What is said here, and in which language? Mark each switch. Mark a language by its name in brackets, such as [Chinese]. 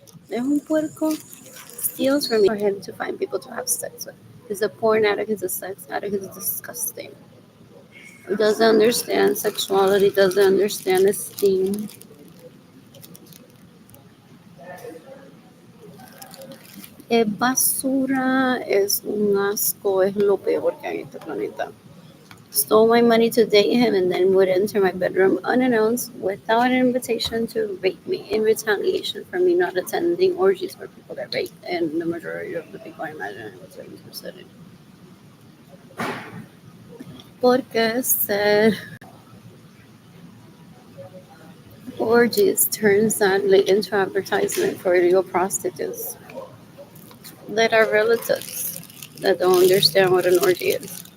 [Spanish] Es un puerco. [English] Steals from me for him to find people to have sex with. He's a porn addict. He's a sex addict. He's disgusting. He doesn't understand sexuality. Doesn't understand esteem. [Spanish] Es basura, es un asco, es lo peor que hay en este planeta. [English] Stole my money to date him and then would enter my bedroom unannounced without an invitation to rape me in retaliation for me not attending orgies where people get raped. And the majority of the people I imagine I was interested in. Porque said orgies turn sadly into advertisement for illegal prostitutes that are relatives that don't understand what an orgy is.